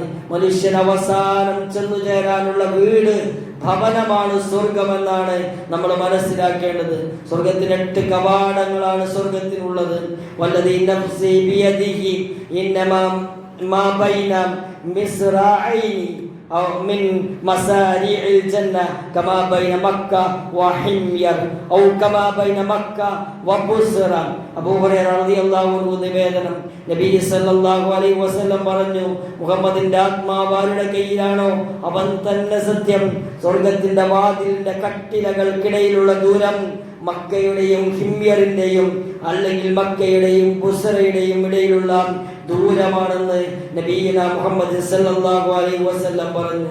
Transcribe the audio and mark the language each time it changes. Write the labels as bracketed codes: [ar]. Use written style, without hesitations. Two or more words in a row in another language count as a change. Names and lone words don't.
[ml] മനുഷ്യൻ അവസാനം ചെന്നു ചേരാനുള്ള വീട്, ഭവനമാണ് സ്വർഗമെന്നാണ് നമ്മൾ മനസ്സിലാക്കേണ്ടത്. സ്വർഗത്തിന് 8 കവാടങ്ങളാണ് സ്വർഗത്തിനുള്ളത്. [ar] والذي نفسي بيده إنما ما بين مصراعين أو من مساريع الجنة كما بين مكة وحمير أو كما بين مكة وبصرة. [ml] അബൂ ഹുറൈറ [ar] رضي الله عنه [ml] നിവേദനം, നബി [ar] صلى الله عليه وسلم [ml] പറഞ്ഞു, മുഹമ്മദിന്റെ ആത്മാവ് ആരുടെ കയ്യിലാണോ അവൻ തന്നെ സത്യം. സ്വർഗത്തിന്റെ വാതിലിന്റെ കട്ടിലകൾക്കിടയിലുള്ള ദൂരം മക്കയുടെയും ഹിമ്യറിന്റെയും അല്ലെങ്കിൽ മക്കയുടെയും ബുസ്റയുടെയും ഇടയിലുള്ള ദൂരമാണെന്ന് [ar] نبينا محمد صلى الله عليه وسلم [ml] പറഞ്ഞു.